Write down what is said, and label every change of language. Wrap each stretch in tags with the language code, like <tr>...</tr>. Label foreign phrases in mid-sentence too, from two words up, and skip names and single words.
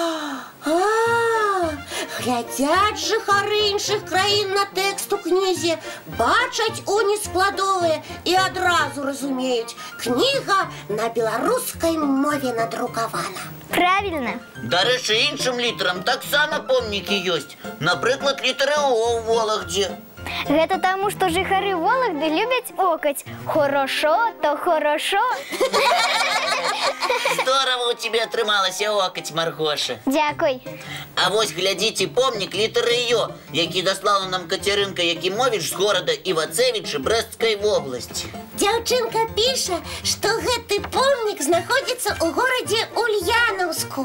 <be>Глядзяць жыхары іншых краін на тэкст у кнізе, бачаць у нескладовыя і адразу разумеюць, кніга на беларускай мове надрукавана. Правільна. Дарэчы, іншым літарам таксама помнікі ёсць. Напрыклад, літары О ў Вологдзе. Гэта таму, што жыхары Вологды любяць окаць.</be> <ru>Хорошо, то хорошо.</ru> <be>Здорово у тебе атрымалася окаць, Маргоша. Дзякуй. А вось глядзіце помнік літары Ё, які даслала нам Кацярынка Якімовіч з горада Івацевічы Брэсцкай вобласці. Дзяўчынка піша, што гэты помнік знаходзіцца ў горадзе Ульянаўску.</be>